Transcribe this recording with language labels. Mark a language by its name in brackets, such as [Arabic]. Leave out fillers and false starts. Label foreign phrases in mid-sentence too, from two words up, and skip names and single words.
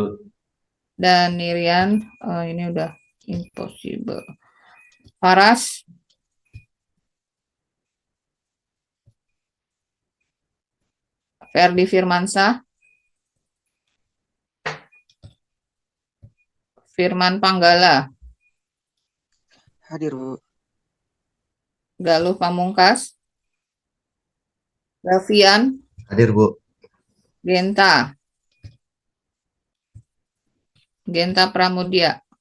[Indonesian] Dan Nirian, ini udah impossible. Faras? Ferdi Firmansyah? Firman Panggala? Hadir, Bu. Galuh Pamungkas? Gavian? Hadir, Bu. Genta? Genta Pramudia?